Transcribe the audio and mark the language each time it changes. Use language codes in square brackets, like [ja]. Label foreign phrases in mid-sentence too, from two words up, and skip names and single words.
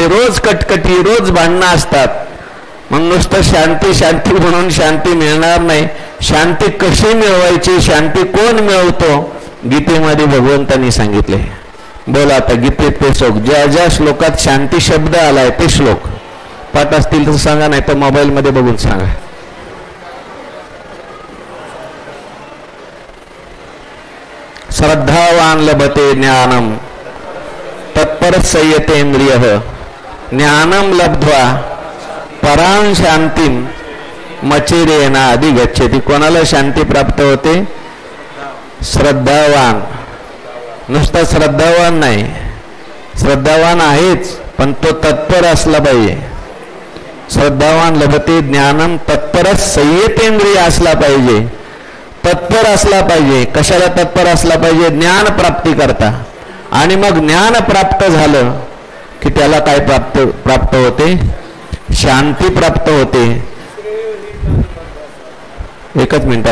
[mr] रोज कटकटी, रोज भांडणं असतात. मग नुसतं शांती शांती म्हणून शांती मिळणार नाही. शांती कशी मिळवायची, शांती कोण मिळवतो? गीतेमध्ये भगवंतांनी सांगितले. बोला आता गीतेत ते श्लोक, ज्या ज्या श्लोकात शांती शब्द आलाय ते श्लोक पाठ असतील तर सांगा, नाही तर मोबाईल मध्ये बघून सांगा. [sa] श्रद्धावान लभते ज्ञानम तत्पर संयतेंद्रिय ज्ञानम लब्ध्वा परां शांतीम मचेरेना आधी गच्छति. [mr] कोणाला शांती प्राप्त होते? श्रद्धावान. नुसता श्रद्धावान नाही, श्रद्धावान आहेच पण तो तत्पर असला पाहिजे. [sa] श्रद्धावान लभते ज्ञानम तत्पर संयतेंद्रिय [mr] असला पाहिजे. तत्पर असला पाहिजे. कशाला तत्पर असला पाहिजे? ज्ञान प्राप्ती करता. आणि मग ज्ञान प्राप्त झालं की त्याला काय प्राप्त होते? शांती प्राप्त होते. एकच मिनिट.